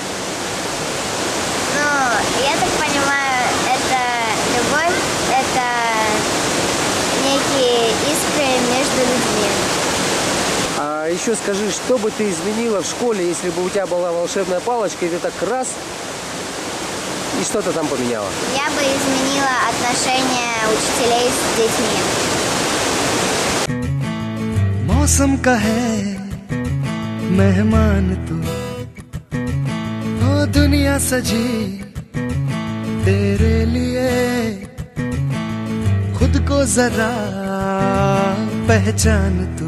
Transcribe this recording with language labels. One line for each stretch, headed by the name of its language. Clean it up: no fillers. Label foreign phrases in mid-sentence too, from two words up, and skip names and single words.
Russian: Ну, я так понимаю, это любовь, это некие искры между людьми. А еще скажи, что бы ты изменила в школе, если бы у тебя была волшебная палочка, и ты так раз, и что-то там поменяла? Я бы изменила отношения учителей с детьми.
Hindi: मौसम का है मेहमान तू, ओ दुनिया सजी तेरे लिए, खुद को जरा पहचान तू।